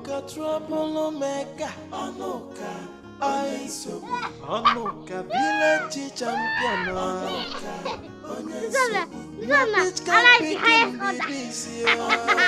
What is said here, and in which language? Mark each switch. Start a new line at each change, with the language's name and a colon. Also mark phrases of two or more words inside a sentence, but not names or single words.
English: troublemaker. Anuka, Anuka, village champion. Zana, I like the highest order.